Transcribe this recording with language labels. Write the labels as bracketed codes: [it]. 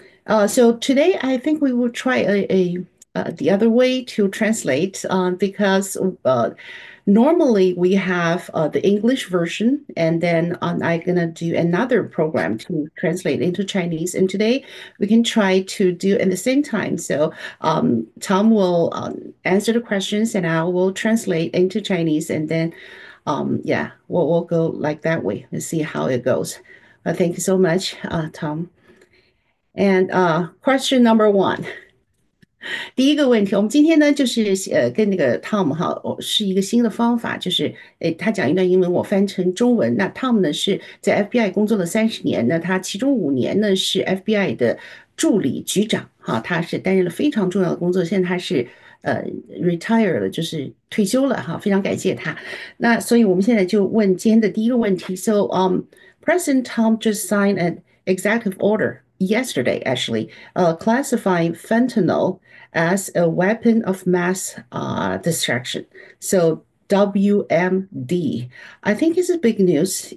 [en] So today, I think we will try the other way to translate because normally we have the English version, and then I'm gonna do another program to translate into Chinese. And today we can try to do at the same time. So Tom will answer the questions, and I will translate into Chinese, and then yeah, we'll go like that way and see how it goes. Thank you so much, Tom. And question number one， [zh] 第一个问题，我们今天呢就是跟那个 Tom 哈，是一个新的方法，就是他讲一段英文，我翻成中文。那 Tom 呢是在 FBI 工作了30年，那他其中5年呢是 FBI 的助理局长哈，他是担任了非常重要的工作，现在他是retire 了，就是退休了哈，非常感谢他。那所以我们现在就问今天的第一个问题， [en] So President Tom just signed an executive order yesterday, actually, classifying fentanyl as a weapon of mass destruction. So WMD, I think is a big news.